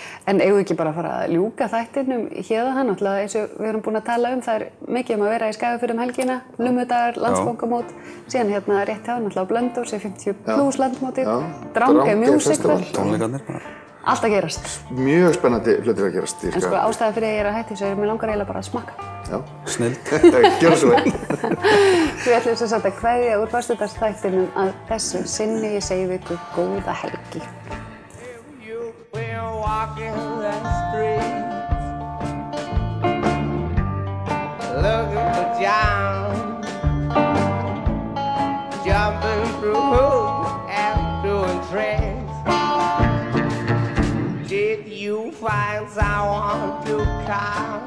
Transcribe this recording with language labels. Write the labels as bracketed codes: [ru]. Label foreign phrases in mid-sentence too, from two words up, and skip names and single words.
[is] En eigum við ekki bara að fara að ljúka þættinum héðan, náttúrulega eins og við erum búin að tala um, það er mikið að vera í Skagafirði helgina, Lummudagar, Landsbókamót, síðan rétt hjá náttúrulega Blönduós, 50+ landmótið, Drangey Musical. Tónleikarnir. Allt að gerast. Mjög spennandi hlutir að gerast í Skagafirði. En ástæða fyrir að ég er að hætta þessu er mér langar eiginlega bara að smakka. Já. Snilld. Gjörðu svo vel. Við ætlum sem sagt að kveðja úr föstudagsþættinum að þessu sinni. Ég segi við ykkur góða helgi. [en] Looking for John, jumping through hoops and doing tricks. Did you find someone to come?